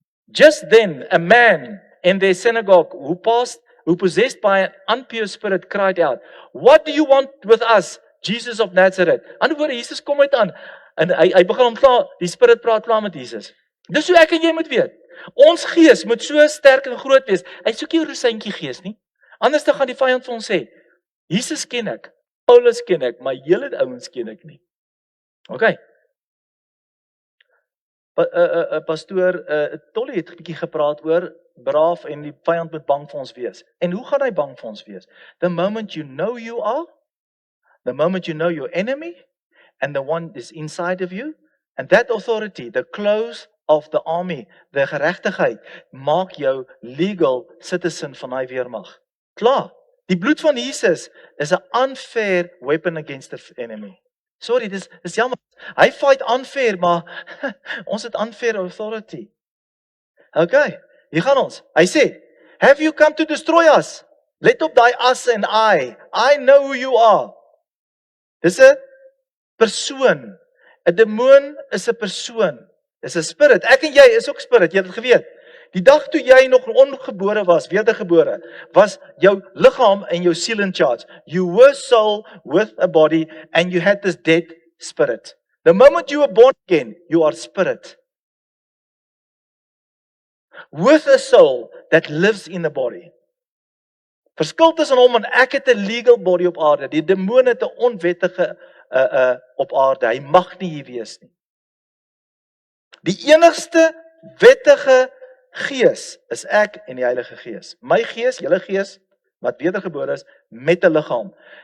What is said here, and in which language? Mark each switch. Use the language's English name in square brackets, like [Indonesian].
[English] Just then, a man in their synagogue who possessed by an impure spirit cried out, "What do you want with us, Jesus of Nazareth?" [Afrikaans] Anderswoorde, Jesus kom uit aan, en hy begin hom klaar, die spirit praat klaar met Jesus. Dis hoe ek en jy moet weet. Ons gees moet so sterk en groot wees. Hy soek nie 'n rosientjie gees nie. Anders dan gaan die vyand vir ons sê, Jesus ken ek, Paulus ken ek, maar julle ouens ken ek nie. Okay. Pastoor Tolly het 'n bietjie gepraat oor braaf en die vyand moet bang vir ons wees. En hoe gaan hy bang vir ons wees? [English] The moment you know you are, the moment you know your enemy, and the one is inside of you, and that authority, the clothes of the army, the [Afrikaans] geregtigheid, maak jou legal citizen van hy weermag. Klaar, die bloed van Jesus is 'n [English] unfair weapon against the enemy. Sorry, [Afrikaans] dis jammer. Hy [English] fight unfair, [Afrikaans] maar ons het unfair authority. Okay, hier gaan ons. Hy sê, [English] have you come to destroy us? [Afrikaans] Let op daai us en [English] I know who you are. [Afrikaans] Dis 'n persoon. 'n Demoon is 'n persoon. Dis 'n spirit. Ek en jy is ook spirit, jy het dit geweet. Die dag toe jy nog ongebore was, wedergebore, was jou liggaam en jou siel in charge. [English] You were soul with a body and you had this dead spirit. The moment you were born again, you are spirit. With a soul that lives in the body. [Afrikaans] Verskil tussen hom en ek het 'n legal body op aarde. Die demoon het 'n onwettige op aarde. Hy mag nie hier wees nie. Die enigste wettige gees is ek en die Heilige Gees. My gees, julle gees, wat wedergebore is, met 'n liggaam.